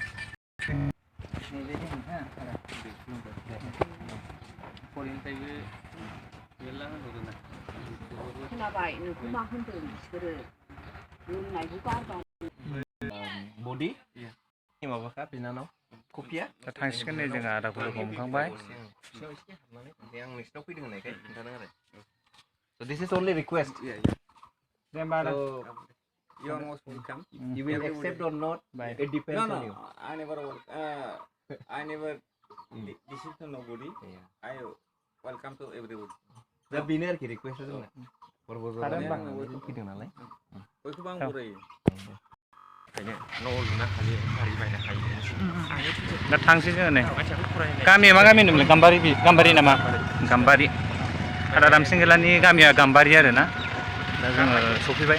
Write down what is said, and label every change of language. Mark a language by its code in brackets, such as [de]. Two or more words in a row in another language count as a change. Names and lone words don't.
[brx] खोनाबाय नोंखौ मा होनदों बिसोरो लोंनायखौ गारबा बडि माबाखा बिनानाव कपिया थांसिगोन नै जोंहा आदाखौ लोगो हमखांबाय ओमफ्राय आं नोंसिनाव फैदों होननायखाय खोन्थादों आरो [en] so this is only request [brx] दे होमबा आदा [en] so You are most welcome. you will accept or not it depends on you I never deceive nobody. I welcome to everybody. [brx] दा बेनो आरोखि रिकुवेस्टआ जोंना फैदों नालाय बयखौबो आं बरायो ओंखायनो न' लुनो हायो गारि बायनो हायो दा थांसै जोङो नै मानसियाबो फरायनाय गामिया मा गामि होनोमोनलाय गाम्बारि नामा गाम्बारि आदा रामसिंगेलानि गामिया गाम्बारि आरो ना दा जोङो सफैबाय